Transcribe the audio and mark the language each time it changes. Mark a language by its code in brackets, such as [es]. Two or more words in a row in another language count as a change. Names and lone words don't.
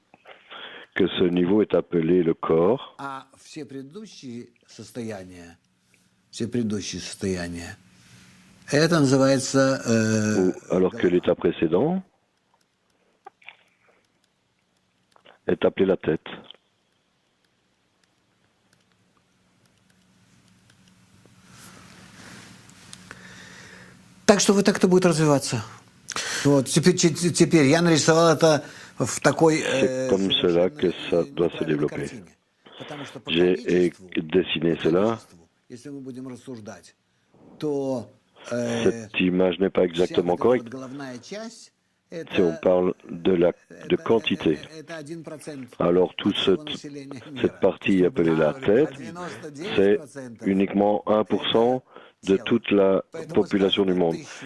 [fr] Que ce niveau est appelé le corps. Alors que l'état précédent est appelé la tête. [ru] Так что вот так это будет развиваться. Вот, теперь я нарисовал это в такой... [fr] C'est comme cela que ça doit se développer. J'ai dessiné cela. Cette image n'est pas exactement correcte. Si on parle de quantité, alors toute cette partie appelée la tête, c'est uniquement 1% de toute la population du monde.